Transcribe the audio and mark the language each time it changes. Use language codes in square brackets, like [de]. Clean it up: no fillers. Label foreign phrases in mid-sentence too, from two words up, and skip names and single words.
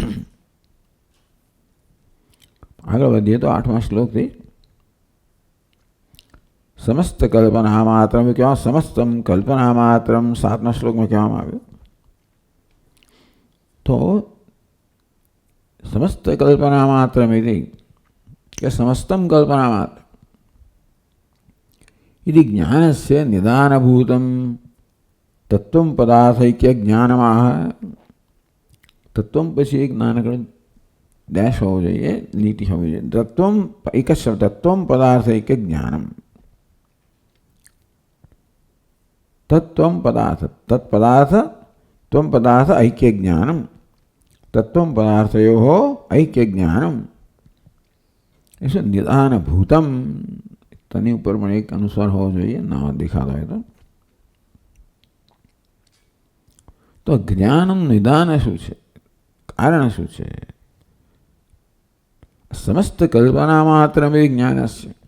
[gu] આગળ વધીએ તો 8મા શ્લોકથી [sa] समस्त कल्पना मात्रम [gu] કહેવા, [sa] समस्तम कल्पना मात्रम [gu] 7મા શ્લોકમાં કહેવામાં આવ્યું. [sa] તો समस्त कल्पना मात्रम [gu] એટલે કે [sa] समस्तम कल्पना मात्र इति ज्ञानस्य निदानभूतं तत्वं पदार्थैक्य ज्ञानमाह. [gu] तत्वं પછી એક નાનકડો ડેશ હોવો જોઈએ, લીટી હોવી જોઈએ. તત્વમ એક જ શબ્દ, [sa] तत्वम पदार्थैक्य ज्ञानम. तत्वम पदार्थ, तत्पदार्थ, त्वम पदार्थ ऐक्य ज्ञानम. तत्वम पदार्थयोः ऐक्य ज्ञानम. ऐसे निदानभूतम. [gu] તની ઉપર પણ એક અનુસ્વાર હોવો જોઈએ, ના દેખાતો હોય તો જ્ઞાનમ નિદાન શું છે, કારણ શું છે? [sa] समस्त कल्पना मात्र [gu] જ્ઞાન છે.